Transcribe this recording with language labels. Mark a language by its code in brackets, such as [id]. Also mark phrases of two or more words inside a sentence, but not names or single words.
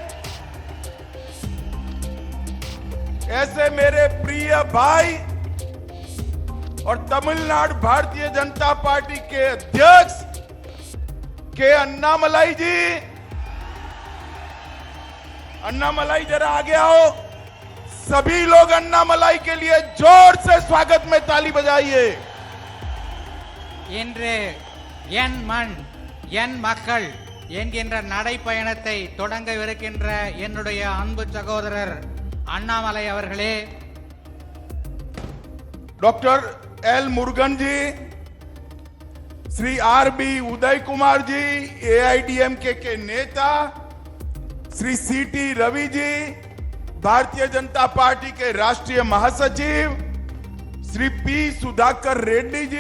[hi] ऐसे मेरे प्रिय भाई और तमिलनाडु भारतीय जनता पार्टी के अध्यक्ष के अन्नामलाई जी, अन्नामलाई जरा आगे आओ. सभी लोग अन्नामलाई के लिए जोर से स्वागत में ताली बजाइए. [ta] இன்று என் மண் என் மக்கள் என்கின்ற நடைப்பயணத்தை தொடங்கவிருக்கின்ற என்னுடைய அன்பு சகோதரர் அண்ணாமலை அவர்களே, [hi] डॉक्टर एल मुरुगन जी, श्री आर.बी. उदय कुमार जी, एआईडीएमके के नेता, श्री सी.टी. रवि जी, भारतीय जनता पार्टी के राष्ट्रीय महासचिव श्री पी सुधाकर रेड्डी जी,